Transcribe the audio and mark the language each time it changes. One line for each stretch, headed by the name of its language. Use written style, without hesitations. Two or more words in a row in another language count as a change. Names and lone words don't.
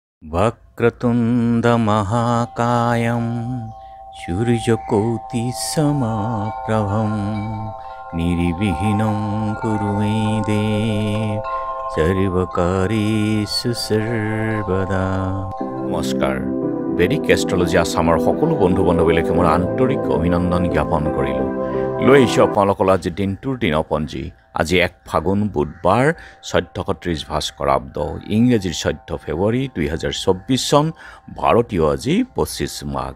Sanskrit: वक्रतुण्डमहाकायं सूर्यकोटिसमप्रभं निर्विघ्नं कुरु मे देव सर्वकार्येषु सर्वदा।
Assamese: নমস্কাৰ। বেদিক এষ্ট্ৰলজি আছামৰ সকলো বন্ধু বান্ধৱীলৈকে মোৰ আন্তৰিক অভিনন্দন জ্ঞাপন কৰিলোঁ। লৈ আহিছোঁ আপোনালোকৰ আজি দিনটোৰ দিনপঞ্জী। আজি 1 ফাগুন বুধবাৰ 1430 ভাস্কৰাব্দ, ইংৰাজীৰ 14 ফেব্ৰুৱাৰী 2024 চন, ভাৰতীয় আজি 25 মাঘ।